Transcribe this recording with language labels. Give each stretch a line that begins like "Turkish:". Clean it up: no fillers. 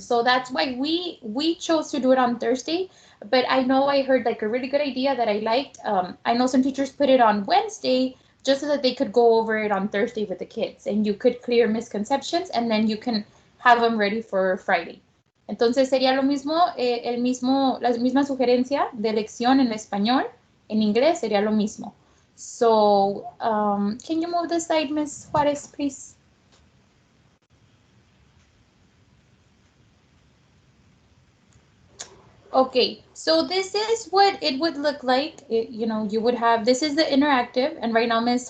English: So that's why we chose to do it on Thursday. But I know I heard like a really good idea that I liked. I know some teachers put it on Wednesday just so that they could go over it on Thursday with the kids and you could clear misconceptions and then you can have them ready for Friday.
Spanish: Entonces sería lo mismo, la misma sugerencia de lección en español, en inglés sería lo mismo.
English: So, can you move the slide, Miss Juarez, please? Okay, so this is what it would look like. You would have, this is the interactive, and right now Ms.